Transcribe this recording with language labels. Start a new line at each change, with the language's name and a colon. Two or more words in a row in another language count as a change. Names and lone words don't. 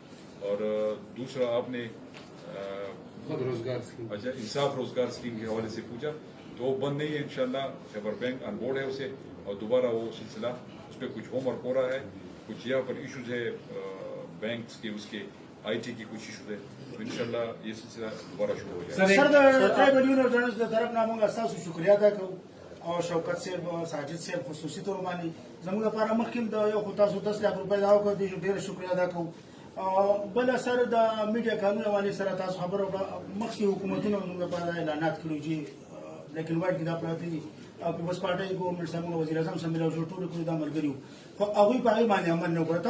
Urdu: اور دوسرا آپ نے اچھا انصاف روزگار اسکیم کے حوالے سے پوچھا، تو وہ بند نہیں ہے انشاءاللہ. خیبر بینک
English: on board
Urdu: ہے اسے، اور دوبارہ وہ سلسلہ اس پہ کچھ
English: home work
Urdu: ہو رہا ہے. کچھ یہاں پر ایشوز ہے بینکس کے، اس کے آئی ٹی کی کچھ ایشوز ہے، تو انشاءاللہ یہ سلسلہ دوبارہ شروع ہو جائے گا.
Pashto: سر د ټرایبل یونیټونز د طرف نه موږ تاسو شکریا ادا کوو او شوکت صاحب ساجد صاحب خصوصي تور باندې زموږ لپاره مخکې د یو خو تاسو 10 لک روپۍ دا وکړو، د ډېر شکریا ادا کوو. بل سر د میډیا قانون حوالې سره تاسو خبرو مخکې حکومتونو موږ لپاره اعلانات کړي چې لیکن وایي دا پراته دي پیپلز پارټي ګورنمنټ سره وزیر اعظم سره ملو ټول کړو دا ملګریو، خو هغوی په هغې باندې عمل نه وکړه.